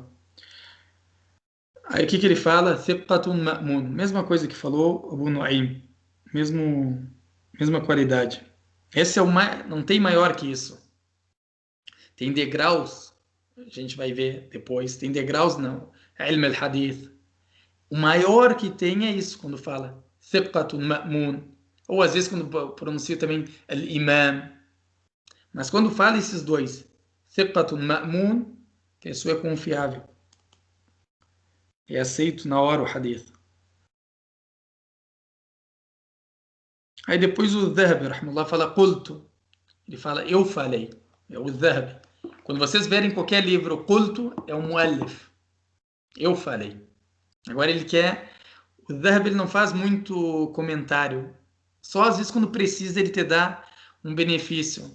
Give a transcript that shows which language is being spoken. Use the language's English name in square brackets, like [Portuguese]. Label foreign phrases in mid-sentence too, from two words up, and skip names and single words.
[Portuguese] Aí o que ele fala? [Arabic] ثقة مأمون. [Portuguese] Mesma coisa que falou Abu Nu'aym. Mesma qualidade. Esse é não tem maior que isso. Tem degraus, a gente vai ver depois, tem degraus não. [Arabic] علم الحديث. [Portuguese] O maior que tem é isso, quando fala [Arabic] ثقة مأمون. [Portuguese] Ou às vezes quando pronuncia também al-Imam. Mas quando fala esses dois, [Arabic] ثقة مأمون, [Portuguese] que isso é confiável. É aceito na hora o hadith. Aí depois o Dhahabi, rahimahullah, fala qultu. Ele fala eu falei. É o Dhahabi. Quando vocês verem qualquer livro, qultu é um muallif. Eu falei. Agora ele quer... O Dhahabi ele não faz muito comentário. Só às vezes quando precisa ele te dá um benefício.